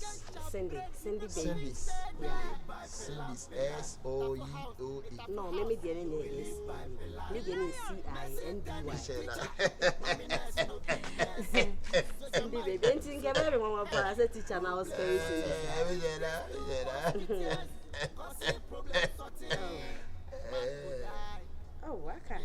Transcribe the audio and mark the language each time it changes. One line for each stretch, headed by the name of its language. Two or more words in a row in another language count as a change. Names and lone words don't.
English: Cindy. Cindy. Cindy. S-O-E-O-E. No, maybe the name is C-I-N-D-Y. Cindy, baby. I think everyone was a teacher and I was very serious. Oh, okay.